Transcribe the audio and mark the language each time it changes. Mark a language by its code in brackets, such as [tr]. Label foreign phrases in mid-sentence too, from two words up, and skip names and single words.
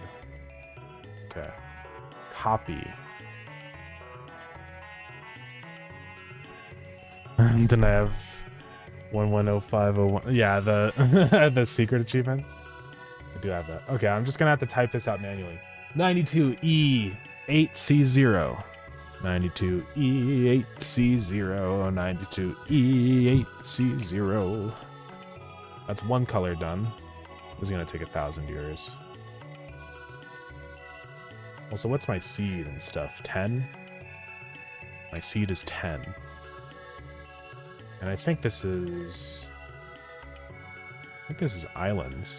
[en] Okay. Copy. Then I have 110501. Yeah, the the secret achievement. I do have that. Okay, I'm just gonna have to type this out manually. 92E8C0. 92E8C0. 92E8C0. That's one color done. This is gonna take 1,000 years. Also, what's my seed and stuff? 10? My seed is 10. And I think this is islands.